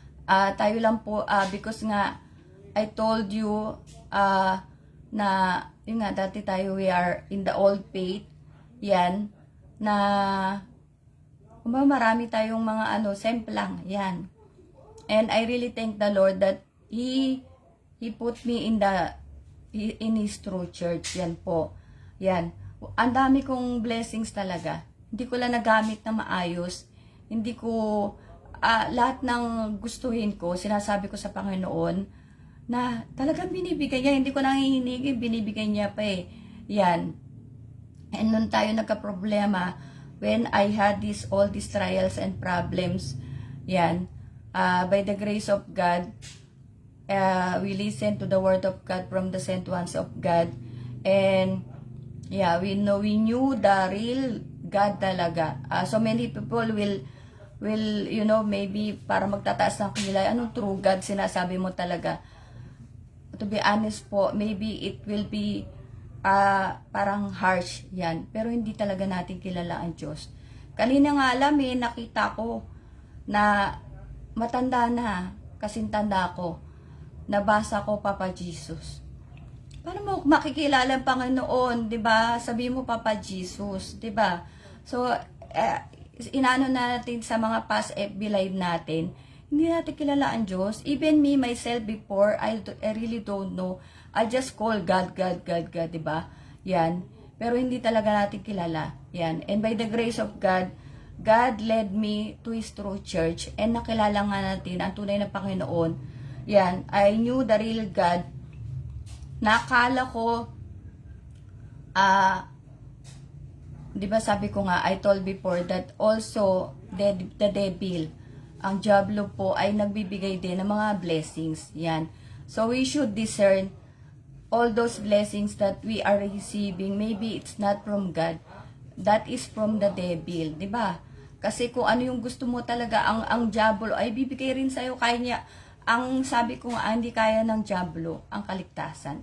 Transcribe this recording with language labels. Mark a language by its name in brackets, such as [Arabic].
[Filipino] Tayo lang po, because nga, I told you, na, yun nga, dati tayo, we are in the old faith, yan, na, marami tayong mga, semplang, yan. [English] And I really thank the Lord that He put me in His true church, [Filipino] yan po, yan. Ang dami kong blessings talaga. Hindi ko lang nagamit na maayos, hindi ko, lahat ng gustuhin ko, sinasabi ko sa Panginoon, na talagang binibigay niya, hindi ko nangihinigi, binibigay niya pa eh. Yan. [English] And nung tayo nagka-problema, when I had all these trials and problems, yan, by the grace of God, we listened to the word of God from the sent ones of God, and yeah, we knew the real God talaga. So many people will maybe [Filipino] para magtataas ng kilay, anong true God sinasabi mo talaga? [English] To be honest [Filipino] po, maybe it will be parang harsh yan, pero hindi talaga natin kilala ang Diyos. Kanina nga alam nakita ko na matanda na, kasing tanda ko, nabasa ko Papa Jesus. Paano mo makikilala ang Panginoon, 'di ba? Sabi mo Papa Jesus, 'di ba? So inano natin sa mga past FB live natin, hindi natin kilala ang Diyos. [English] Even me, myself, before, I really don't know. I just call God, [Filipino] diba? Yan. Pero hindi talaga natin kilala. Yan. [English] And by the grace of God, God led me to His true church. [Filipino] And nakilala nga natin ang tunay na Panginoon. Yan. [English] I knew the real God. [Filipino] Nakala ko, 'di ba sabi ko nga, [English] I told before that also the devil, [Filipino] ang diablo po ay nagbibigay din ng mga blessings. Yan. [English] So we should discern all those blessings that we are receiving. Maybe it's not from God. That is from the devil, 'di ba? [Filipino] Kasi kung ano yung gusto mo talaga, ang diablo ay bibigay rin sa iyo. Kaya niya, ang sabi ko nga, hindi kaya ng diablo ang kaligtasan.